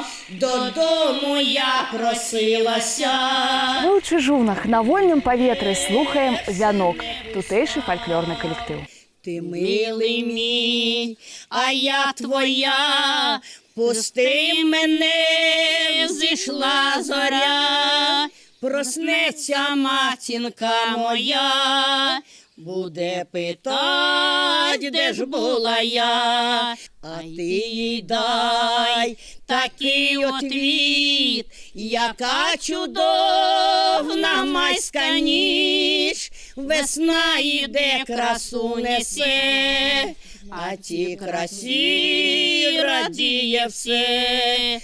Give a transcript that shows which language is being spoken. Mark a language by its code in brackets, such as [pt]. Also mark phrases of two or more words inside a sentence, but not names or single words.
[uk] Додому я просилася. [be] Мы ў Чыжунах на вольным паветры слухаем «Вянок» – тутэйшы фальклорны калектыў. [uk] Ти милий мій, а я твоя, пусти мене, зійшла зоря, проснеться матінка моя, буде питать, де ж була я, а ти їй дай такий отвіт, яка чудовна майська ніч, весна іде, красу несе, а ті красі радіє все.